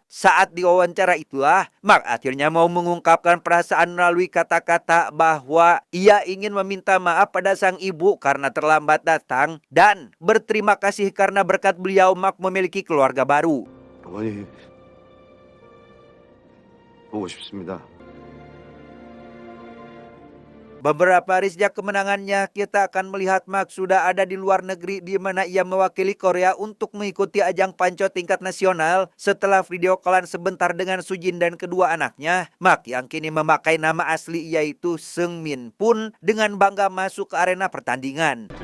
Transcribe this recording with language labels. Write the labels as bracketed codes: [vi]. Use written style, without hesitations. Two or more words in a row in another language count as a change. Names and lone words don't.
[id] Saat diwawancara itulah, Mark akhirnya mau mengungkapkan perasaan melalui kata-kata bahwa ia ingin meminta maaf pada sang ibu karena terlambat datang dan berterima kasih karena berkat beliau Mark memiliki keluarga baru. [ko] 어머니 보고 싶습니다. [id] Beberapa hari sejak kemenangannya, kita akan melihat Mark sudah ada di luar negeri di mana ia mewakili Korea untuk mengikuti ajang panco tingkat nasional. Setelah [en] video callan [id] sebentar dengan Sujin dan kedua anaknya, Mark yang kini memakai nama asli yaitu Seungmin pun dengan bangga masuk ke arena pertandingan.